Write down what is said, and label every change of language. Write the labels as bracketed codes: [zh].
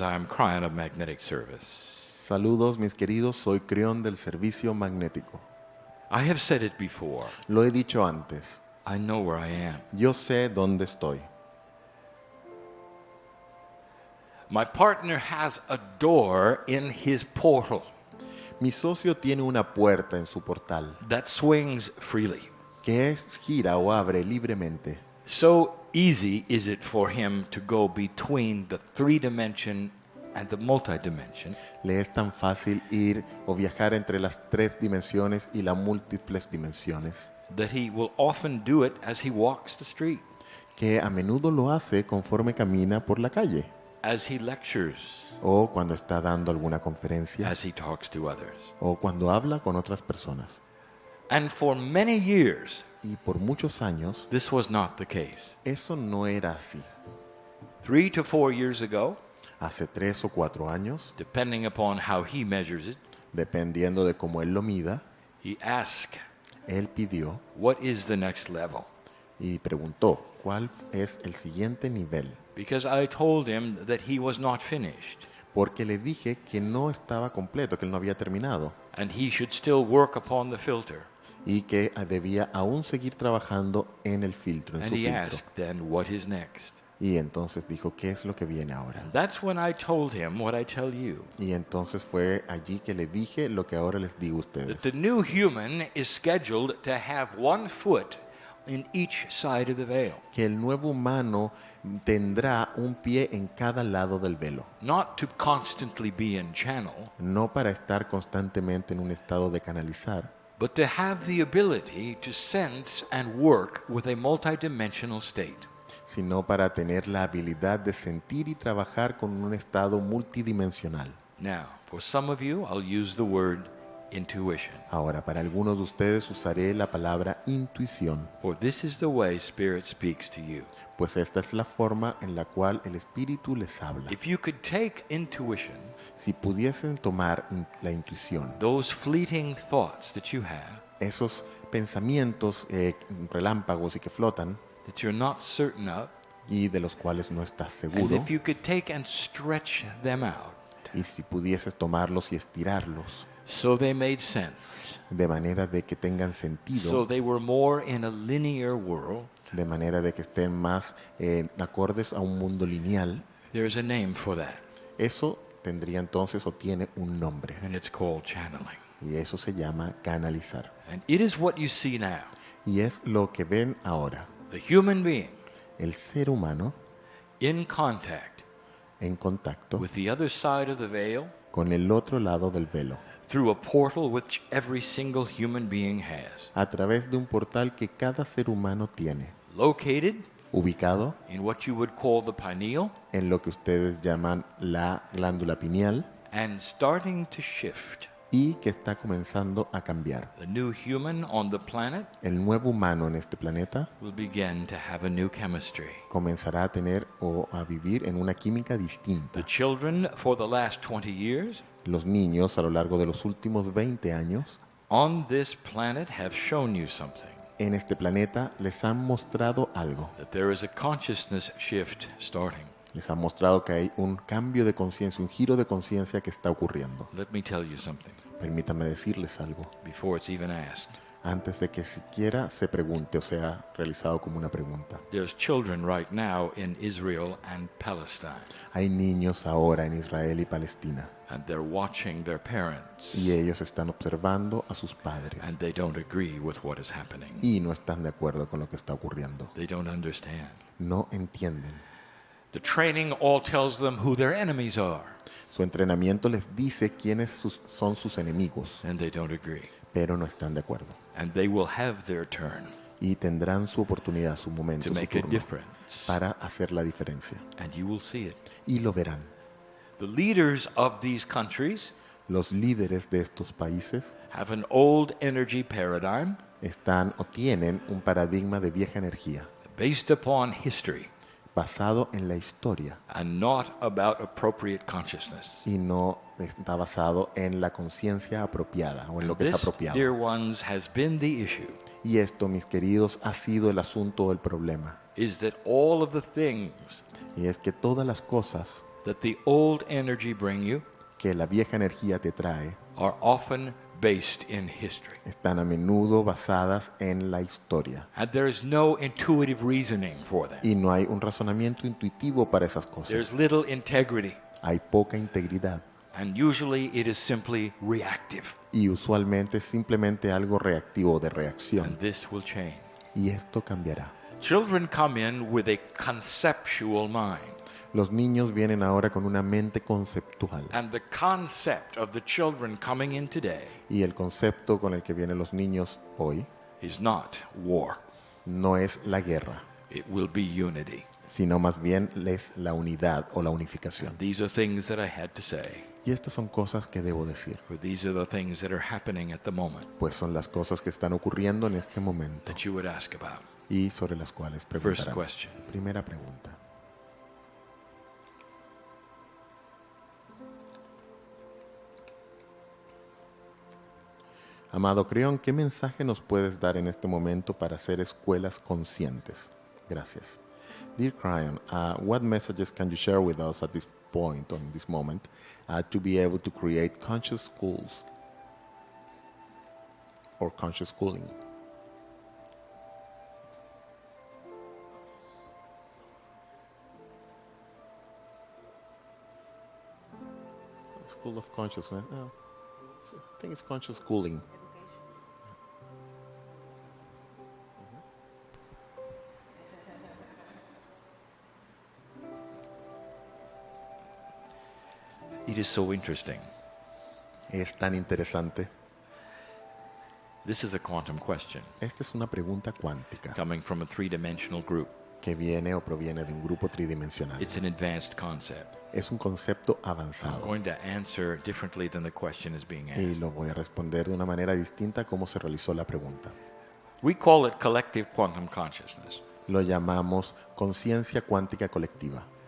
[en] I'm Kryon of Magnetic Service. [es] Saludos, mis queridos. Soy Kryon del Servicio Magnético. [en] I have said it before. [es] Lo he dicho antes. [en] I know where I am. [es] Yo sé dónde estoy. [en] My partner has a door in his portal [es] Mi socio tiene una puerta en su portal [en] that swings freely. [es] que gira o abre libremente. [en] So easy is it for him to go between the three-dimension and the multidimension [es] Le es tan fácil ir o viajar entre las 3 dimensiones y las múltiples dimensiones [en] that he will often do it as he walks the street, [es] que a menudo lo hace conforme camina por la calle [en] as he lectures, [es] o cuando está dando alguna conferencia [en] as he talks to others. [es] o cuando habla con otras personas. [en] And for many years, [es] Y por muchos años [en] this was not the case. [es] eso no era así. [en] 3 to 4 years ago, [es] Hace 3 o 4 años, [en] depending upon how he measures it, [es] dependiendo de cómo él lo mida, [en] he asked, [es] él pidió [en] what is the next level? [es] y preguntó cuál es el siguiente nivel, [en] Because I told him that he was not finished [es] porque le dije que no estaba completo, que él no había terminado [en] and he should still work upon the filter. [es] y que debía aún seguir trabajando en el filtro, en [en] And [es] su [en] he [es] filtro. [en] asked then, what is next? [es] Y entonces dijo, ¿qué es lo que viene ahora? [en] And that's when I told him what I tell you, [es] Y entonces fue allí que le dije lo que ahora les digo a [en] that [es] ustedes, [en] the new human is scheduled to have 1 foot in each side of the veil, [es] que el nuevo humano tendrá un pie en cada lado del velo, [en] not to constantly be in channel, [es] no para estar constantemente en un estado de canalizar, [en] but to have the ability to sense and work with a multidimensional state. [es] sino para tener la habilidad de sentir y trabajar con un estado multidimensional. [en] Now, for some of you, I'll use the word intuition, [es] Ahora, para algunos de ustedes usaré la palabra intuición, [en] for this is the way Spirit speaks to you. [es] pues esta es la forma en la cual el Espíritu les habla. [en] If you could take intuition, [es] Si pudiesen tomar la intuición, [en] those fleeting thoughts that you have, [es] esos pensamientos relámpagos y que flotan [en] that you're not certain of, [es] y de los cuales no estás [en] and [es] seguro, [en] if you could take and stretch them out [es] y si pudieses tomarlos y estirarlos [en] so they made sense, [es] de manera de que tengan [en] so [es] sentido, [en] they were more in a linear world, [es] de manera de que estén más acordes a un mundo lineal, [en] there's a name for that, [es] eso tendría entonces o tiene un nombre, [en] and it's called channeling. [es] y eso se llama canalizar. [en] And it is what you see now. [es] Y es lo que ven ahora, [en] The human being [es] el ser humano [en] in contact [es] en contacto [en] with the other side of the veil [es] con el otro lado del velo, [en] through a portal which every single human being has, [es] a través de un portal que cada ser humano tiene, [en] located [es] ubicado [en] in what you would call the pineal [es] en lo que ustedes llaman la glándula pineal [en] and starting to shift. [es] y que está comenzando a cambiar. [en] The new human on the planet [es] El nuevo humano en este planeta [en] will begin to have a new chemistry. [es] comenzará a tener o a vivir en una química [en] The [es] distinta. [en] children for the last 20 years [es] Los niños a lo largo de los últimos 20 años [en] on this planet have shown you something, [es] en este planeta les han mostrado algo. [en] that there is a consciousness shift starting. [es] Les han mostrado que hay un cambio de conciencia, un giro de conciencia que está ocurriendo. [en] Let me tell you something [es] Permítanme decirles algo, [en] before it's even asked. [es] antes de que siquiera se pregunte o sea realizado como una pregunta. [en] There's children right now in Israel and Palestine, [es] Hay niños ahora en Israel y Palestina [en] and they're watching their parents, [es] y ellos están observando a sus padres [en] and they don't agree with what is happening. [es] y no están de acuerdo con lo que está ocurriendo. [en] They don't understand. [es] No entienden. [en] The training all tells them who their enemies are, [es] Su entrenamiento les dice quiénes son sus enemigos, [en] and they don't agree. [es] pero no están de acuerdo. [en] And they will have their turn [es] Y tendrán su oportunidad, su momento, [en] to [es] su [en] make a [es] turno, [en] difference, [es] para hacer la diferencia. [en] and you will see it. [es] Y lo verán. [en] The leaders of these countries [es] Los líderes de estos países [en] have an old energy paradigm [es] están o tienen un paradigma de vieja energía, [en] based upon history [es] basado en la historia [en] and not about appropriate consciousness. [es] y no está basado en la conciencia apropiada o en lo que es [en] This, [es] apropiado. [en] dear ones, has been the issue, [es] Y esto, mis queridos, ha sido el asunto o el problema. [en] is that all of the things [es] Y es que todas las cosas [en] that the old energy bring you [es] que la vieja energía te trae [en] are often based in history. [es] están a menudo basadas en la historia. [en] And there is no intuitive reasoning for them. [es] Y no hay un razonamiento intuitivo para esas [en] There's [es] cosas. [en] little integrity. [es] Hay poca integridad. [en] And usually it is simply reactive. [es] Y usualmente es simplemente algo reactivo, de reacción. [en] And this will change. [es] Y esto cambiará. [en] Children come in with a conceptual mind. [es] Los niños vienen ahora con una mente conceptual. [en] And the concept of the children coming in today [es] Y el concepto con el que vienen los niños hoy [en] is not war. [es] no es la guerra, [en] It will be unity. [es] sino más bien es la unidad o la unificación. [en] These are things that I had to say. [es] Y estas son cosas que debo decir, [en] For these are the things that are happening at the moment [es] pues son las cosas que están ocurriendo en este momento [en] that you would ask about. [es] y sobre las cuales [en] First [es] preguntarán. [en] question. [es] Primera pregunta. Amado Kryon, ¿qué mensaje nos puedes dar en este momento para ser escuelas conscientes? Gracias. [en] Dear Kryon, what messages can you share with us at this point, on this moment, to be able to create conscious schools or conscious schooling? School of Consciousness. Oh, I think it's conscious schooling. It is so interesting. [es] Es tan interesante. [en] This is a quantum question [es] Esta es una pregunta cuántica [en] coming from a three-dimensional group. [es] que viene o proviene de un grupo tridimensional. [en] It's an advanced concept. [es] Es un concepto [en] I'm [es] avanzado [en] going to answer differently than the question is being [es] y [en] asked. [es] lo voy a responder de una manera distinta a cómo se realizó la pregunta. [en] We call it collective quantum consciousness. [es] Lo llamamos conciencia cuántica colectiva.